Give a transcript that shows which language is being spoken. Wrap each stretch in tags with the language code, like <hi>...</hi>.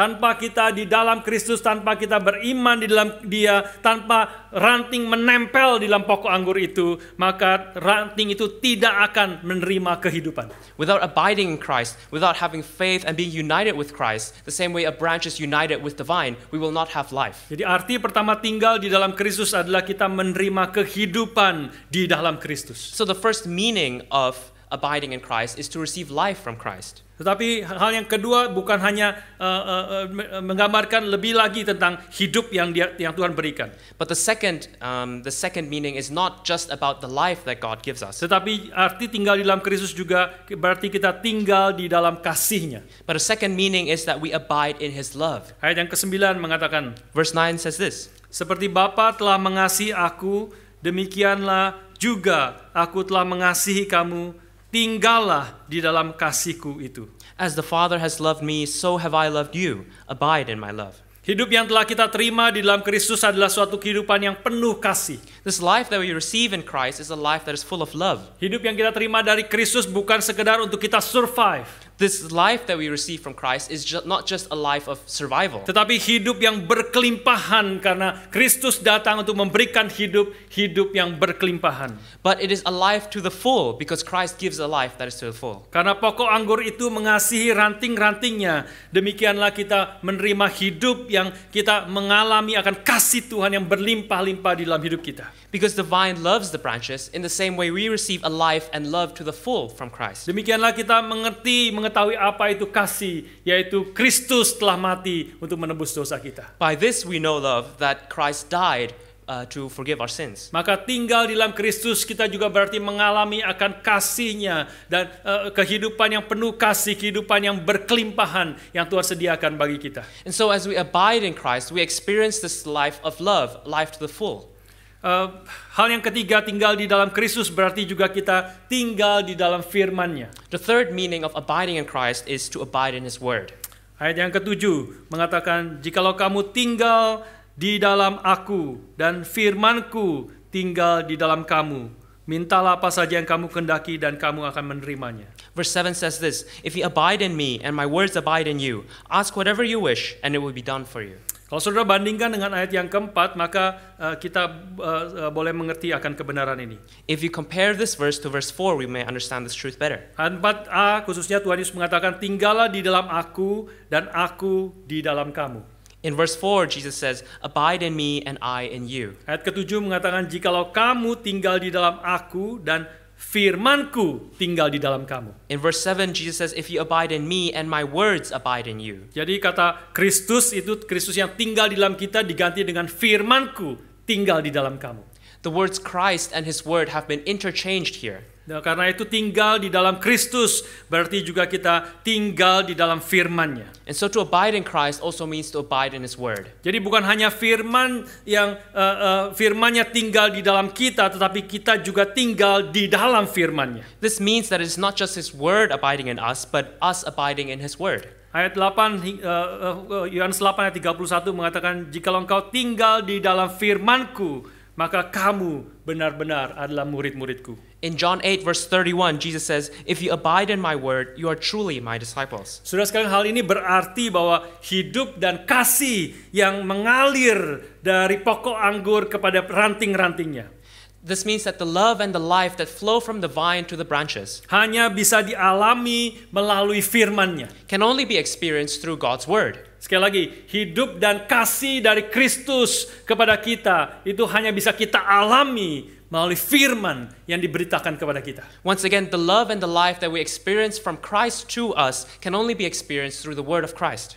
<id>Tanpa kita di dalam Kristus, tanpa kita beriman di dalam Dia, tanpa ranting menempel di dalam pokok anggur itu, maka ranting itu tidak akan menerima kehidupan.</id> <en>Without abiding in Christ, without having faith and being united with Christ, the same way a branch is united with the vine, we will not have life.</en> <id>Jadi arti pertama tinggal di dalam Kristus adalah kita menerima kehidupan di dalam Kristus.</id> <en>So the first meaning of abiding in Christ is to receive life from Christ.</en> <id>Tetapi hal yang kedua bukan hanya menggambarkan lebih lagi tentang hidup yang Tuhan berikan.</id> <en>But the second meaning is not just about the life that God gives us.</en> <id>Tetapi arti tinggal di dalam Kristus juga berarti kita tinggal di dalam kasih-Nya.</id> <en>But the second meaning is that we abide in His love.</en> <id>Ayat yang ke-9 mengatakan,</id> <en>Verse 9 says this,</en> <id>seperti Bapa telah mengasihi aku, demikianlah juga aku telah mengasihi kamu. Tinggallah di dalam kasihku itu.</id> <en>As the Father has loved me, so have I loved you. Abide in my love.</en> <id>Hidup yang telah kita terima di dalam Kristus adalah suatu kehidupan yang penuh kasih.</id> <en>This life that we receive in Christ is a life that is full of love.</en> <id>Hidup yang kita terima dari Kristus bukan sekedar untuk kita survive.</id> <en>This life that we receive from Christ is not just a life of survival.</en> <id>Tetapi hidup yang berkelimpahan karena Kristus datang untuk memberikan hidup yang berkelimpahan.</id> <en>But it is a life to the full because Christ gives a life that is to the full.</en> <id>Karena pokok anggur itu mengasihi ranting-rantingnya, demikianlah kita menerima hidup yang kita mengalami akan kasih Tuhan yang berlimpah-limpah di dalam hidup kita.</id> <en>Because the vine loves the branches, in the same way we receive a life and love to the full from Christ.</en> <id>Demikianlah kita mengetahui apa itu kasih, yaitu Kristus telah mati untuk menebus dosa kita.</id> <en>By this we know love, that Christ died to forgive our sins.</en> <id>Maka tinggal di dalam Kristus kita juga berarti mengalami akan kasih-Nya dan kehidupan yang penuh kasih, kehidupan yang berkelimpahan yang Tuhan sediakan bagi kita.</id> <en>And so as we abide in Christ, we experience this life of love, life to the full.</en> <id>Hal yang ketiga, tinggal di dalam Kristus berarti juga kita tinggal di dalam firman-Nya.</id> <en>The third meaning of abiding in Christ is to abide in His word.</en> <id>Ayat yang ke-7 mengatakan, jikalau kamu tinggal di dalam aku dan firman-Ku tinggal di dalam kamu, mintalah apa saja yang kamu kehendaki dan kamu akan menerimanya.</id> <en>Verse 7 says this, "If you abide in me and my words abide in you, ask whatever you wish and it will be done for you."</en> <id>Kalau saudara bandingkan dengan ayat yang keempat, maka kita boleh mengerti akan kebenaran ini.</id> <en>If you compare this verse to verse 4, we may understand this truth better.</en> <id>Ayat 4a khususnya Tuhan Yesus mengatakan, tinggallah di dalam aku dan aku di dalam kamu.</id> <en>In verse 4, Jesus says, "Abide in me and I in you."</en> <id>Ayat ke-7 mengatakan, jikalau kamu tinggal di dalam aku dan firmanku tinggal di dalam kamu.</id> <en>In verse 7, Jesus says, "If you abide in me and my words abide in you."</en> <id>Jadi kata Kristus itu, Kristus yang tinggal di dalam kita diganti dengan firmanku tinggal di dalam kamu.</id> <en>The words Christ and his word have been interchanged here.</en> <id>Nah, karena itu tinggal di dalam Kristus berarti juga kita tinggal di dalam firman-Nya.</id> <en>And so to abide in Christ also means to abide in his word.</en> <id>Jadi bukan hanya firman yang firman-Nya tinggal di dalam kita, tetapi kita juga tinggal di dalam firman-Nya.</id> <en>This means that it's not just his word abiding in us, but us abiding in his word.</en> <id>Ayat 8 Yohanes 8 ayat 31 mengatakan, jikalau engkau tinggal di dalam firman-Ku, maka kamu benar-benar adalah murid-muridku.</id> <en>In John 8 verse 31, Jesus says, "If you abide in my word, you are truly my disciples."</en> <id>Saudara sekalian, hal ini berarti bahwa hidup dan kasih yang mengalir dari pokok anggur kepada ranting-rantingnya</id> <en>This means that the love and the life that flow from the vine to the branches</en> <id>hanya bisa dialami melalui firman-Nya.</id> <en>can only be experienced through God's word.</en> <id>Sekali lagi, hidup dan kasih dari Kristus kepada kita itu hanya bisa kita alami melalui firman yang diberitakan kepada kita.</id> <en>Once again, the love and the life that we experience from Christ to us can only be experienced through the word of Christ.</en>